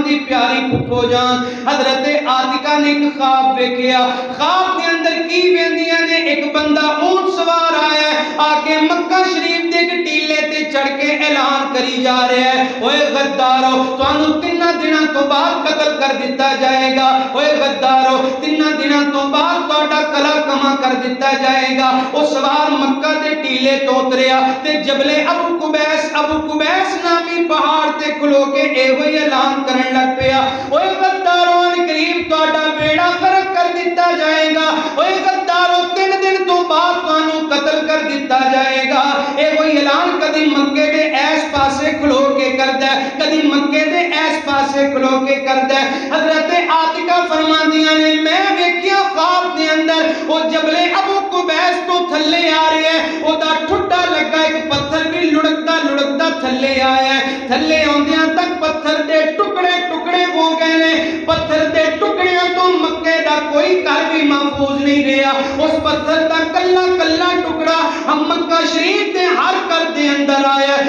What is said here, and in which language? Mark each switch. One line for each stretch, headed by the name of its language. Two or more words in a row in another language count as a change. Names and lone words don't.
Punjabi: دی پیاری پھپھو جان حضرت عاتقہ نے ایک خواب ویکھیا، خواب دے اندر کی ویندیاں نے ایک بندہ اونٹ سوار آیا ہے، آکے مکہ شریف دے ٹیلے تے چڑھ کے اعلان کری جا رہا ہے، اوے غدارو تانوں 3 دنوں تو بعد قتل کر دیتا جائے گا، اوے غدارو 3 دنوں تو بعد تہاڈا کلا کما کر دیتا جائے گا۔ او سوار مکہ دے ٹیلے تو اتریا تے جبل ابو قبیس نامی پہاڑ تے کھلو کے ایہی اعلان کرن لگ پیا، اوے غدارو ان قریب تہاڈا بیڑا غرق کر دیتا جائے گا، اوے غدارو 3 دن تو بعد تانوں قتل کر دیتا جائے گا۔ ایہی اعلان کدی مکے دے ایس پاسے کھلو کے کردا ہے، کدی مکے دے ایس پاسے کھلو کے کردا ہے۔ حضرت عاتقہ فرماندیاں نے میں ویکھیا خواب دے اندر او جبل ابو قبیس تو تھلے آ رہے ہیں، او دا ٹھڈا لگا ایک پتھر بھی لڑکتا تھلے آیا ہے، تھلے آندیاں تک پتھر دے ٹکڑے ٹکڑے ہو گئے نے، پتھر دے ٹکڑیاں تو مکے دا کوئی گھر بھی محفوظ نہیں رہا، اس پتھر دا کلا کلا ٹکڑا ہم مکہ شریف دے ہر گھر دے اندر آیا ہے۔